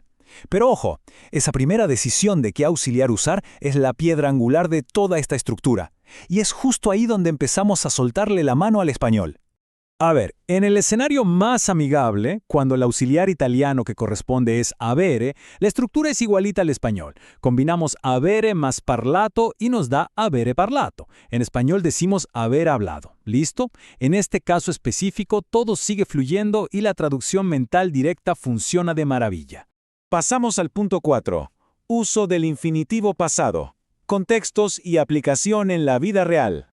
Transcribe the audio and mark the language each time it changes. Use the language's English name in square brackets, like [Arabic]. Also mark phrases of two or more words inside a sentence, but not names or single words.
[Spanish] Pero ojo, esa primera decisión de qué auxiliar usar es la piedra angular de toda esta estructura. Y es justo ahí donde empezamos a soltarle la mano al español. A ver, en el escenario más amigable, cuando el auxiliar italiano que corresponde es avere, la estructura es igualita al español. Combinamos avere más parlato y nos da [Italian] avere parlato. [Spanish] En español decimos haber hablado. ¿Listo? En este caso específico, todo sigue fluyendo y la traducción mental directa funciona de maravilla. Pasamos al punto 4. Uso del infinitivo pasado. Contextos y aplicación en la vida real.